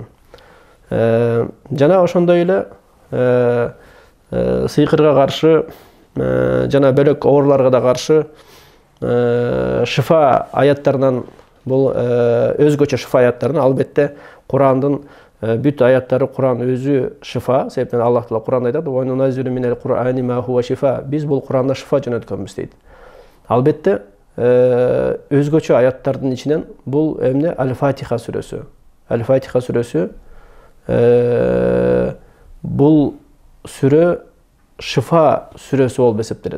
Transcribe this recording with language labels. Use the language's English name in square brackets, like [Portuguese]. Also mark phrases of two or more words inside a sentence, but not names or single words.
[Kyrgyz] Жана ошондой эле сыйкырга каршы жана бөлөк ооруларга да каршы шифа аяттарынан, бул өзгөчө шифа аяттарынан, албетте Курандын бүт аяттары, Куран өзү шифа. Себептен Аллах Таала Куранда айтат: [Arabic] "وننزل من القرآن ما هو شفاء". [Kyrgyz] Биз бул Куранда шифа жөнөткөнбүз дейт. Албетте өзгөчө аяттардын ичинен бул эмне? Аль-Фатиха сүрөсү. Аль-Фатиха сүрөсү бул сүрө шифа сүрөсү болуп эсептелет.